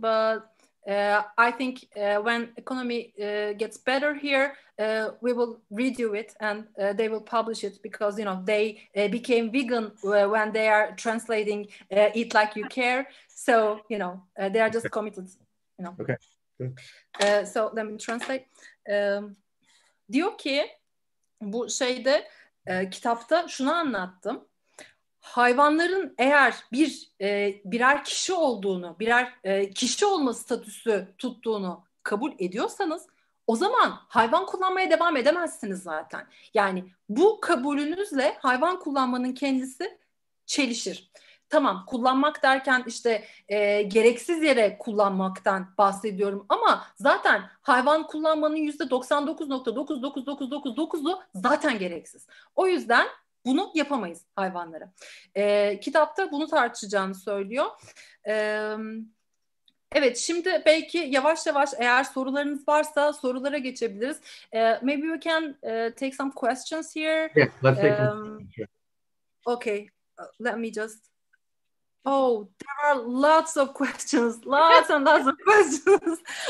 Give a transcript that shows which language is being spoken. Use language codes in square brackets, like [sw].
[en] But I think when economy gets better here, we will redo it, and they will publish it, because you know they became vegan when they are translating "Eat Like You Care." So you know they are just committed. You know. Okay. So let me translate. [tr] Diyor ki bu şeyde kitapta şunu anlattım. Hayvanların eğer birer kişi olduğunu, birer kişi olma statüsü tuttuğunu kabul ediyorsanız, o zaman hayvan kullanmaya devam edemezsiniz zaten. Yani bu kabulünüzle hayvan kullanmanın kendisi çelişir. Tamam, kullanmak derken işte gereksiz yere kullanmaktan bahsediyorum, ama zaten hayvan kullanmanın %99.99999'u zaten gereksiz. O yüzden bunu yapamayız hayvanlara. Kitapta bunu tartışacağını söylüyor. Evet, şimdi belki yavaş yavaş eğer sorularınız varsa sorulara geçebiliriz. [en] Maybe we can take some questions here. Yeah, let's take some. Okay, let me just... Oh, there are lots of questions, lots and lots of questions.